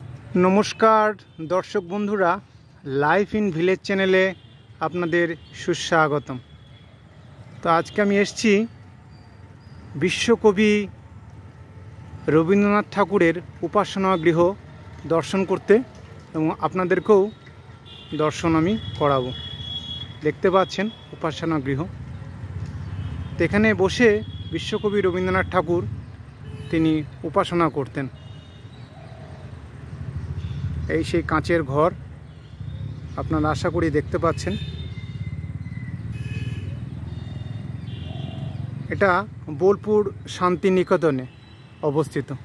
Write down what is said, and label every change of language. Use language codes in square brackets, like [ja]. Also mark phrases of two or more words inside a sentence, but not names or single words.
[bn] নমস্কার দর্শক বন্ধুরা লাইফ ইন ভিলেজ চ্যানেলে আপনাদের সুস্বাগতম। তো আজকে আমি এসেছি বিশ্বকবি রবীন্দ্রনাথ ঠাকুরের উপাসনা গৃহ দর্শন করতে এবং আপনাদেরকেও দর্শন আমি করাবো। দেখতে পাচ্ছেন উপাসনা গৃহ। তো এখানে বসে বিশ্বকবি রবীন্দ্রনাথ ঠাকুর তিনি উপাসনা করতেন। এই সেই কাঁচের ঘর আপনারা আশা করি দেখতে পাচ্ছেন। এটা বোলপুর শান্তিনিকেতনে অবস্থিত।